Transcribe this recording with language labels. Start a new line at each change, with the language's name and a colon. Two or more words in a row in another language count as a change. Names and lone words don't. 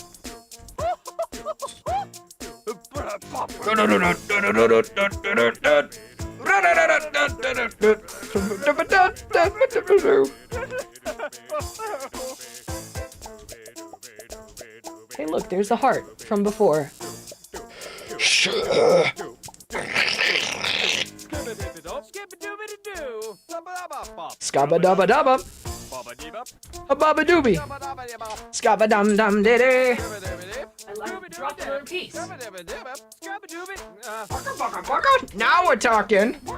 English: Hey, look, there's the heart from before. Scabba-dabba-dabba. A-babba-doobie. Scabba-dum-dum-diddy. I like drop in peace. Now we're talking.